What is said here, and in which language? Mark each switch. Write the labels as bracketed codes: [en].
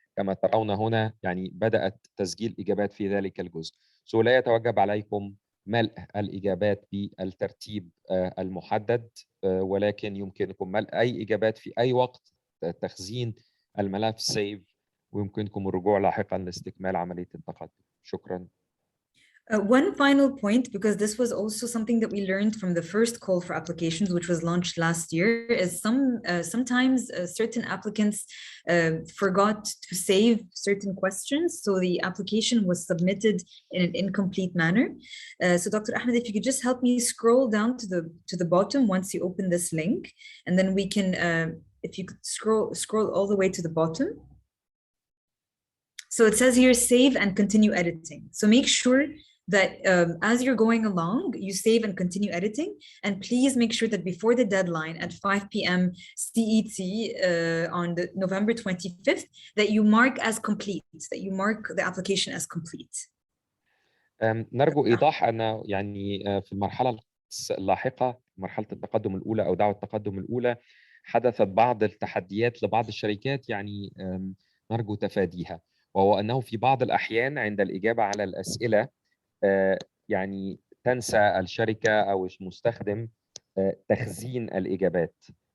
[ar] كما ترون هنا يعني بدأت تسجيل إجابات في ذلك الجزء. لا يتوجب عليكم ملء الإجابات بالترتيب المحدد، ولكن يمكنكم ملء أي إجابات في أي وقت، تخزين الملف سيف، ويمكنكم الرجوع لاحقا لاستكمال عملية التقدم. شكرا. [en] One final point, because this was also something that we learned from the first call for applications, which was launched last year, is sometimes certain applicants forgot to save certain questions, so the application was submitted in an incomplete manner. So Dr. Ahmed, if you could just help me scroll down to the bottom once you open this link, and then we can, if you could scroll all the way to the bottom. So it says here, save and continue editing. So make sure that as you're going along, you save and continue editing. And please make sure that before the deadline at 5 p.m. CET on the November 25th, that you mark as complete, that you mark the application as complete. [ar] نرجو إيضاح أن يعني في المرحلة اللاحقة، مرحلة التقدم الأولى أو دعوة التقدم الأولى، حدثت بعض التحديات لبعض الشركات يعني نرجو تفاديها، وهو أنه في بعض الأحيان عند الإجابة على الأسئلة يعني تنسى الشركة أو المستخدم تخزين الإجابات.